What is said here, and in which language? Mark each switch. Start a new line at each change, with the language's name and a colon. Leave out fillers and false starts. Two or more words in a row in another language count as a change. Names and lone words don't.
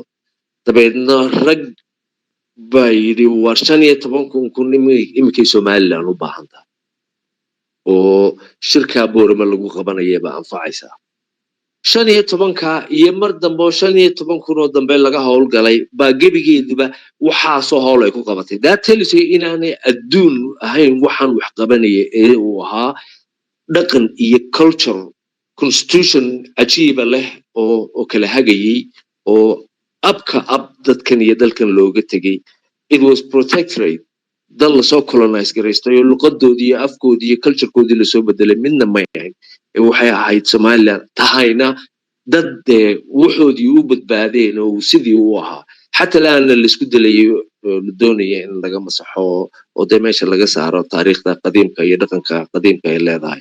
Somali: dabeedna rag baa yidhi war 15,000 iminkay Somaliland u baahan tahay oo shirka boorama lagu qabanaya baa anfacaysaa. 15,000 iyo mar dambe 15,000 oo dambe laga howlgalay baa gebigeeduba waxaasoo howl ay ku qabatay.
English: That tells you
Somali: inaanay adduun ahayn waxaan wax qabanaya ee uu ahaa dhaqan iyo
English: culture constitution
Somali: cajiiba leh oo kala hagayay oo abka dadkan iyo dalkan looga tegay.
English: It was protectorate
Somali: dal lasoo colonize garaystay oo luqadoodii iyo afkoodii iyo culturekoodii lasoo bedelay midna ma ahayn. waxay ahayd Somaliland tahayna dad wuxoodii u badbaadeen oo sidii u ahaa xataa laana la isku dalayo doonaya in laga masaxo oo meesha laga saaro taariikhda qadiimka iyo dhaqanka qadiimka ay leedahay.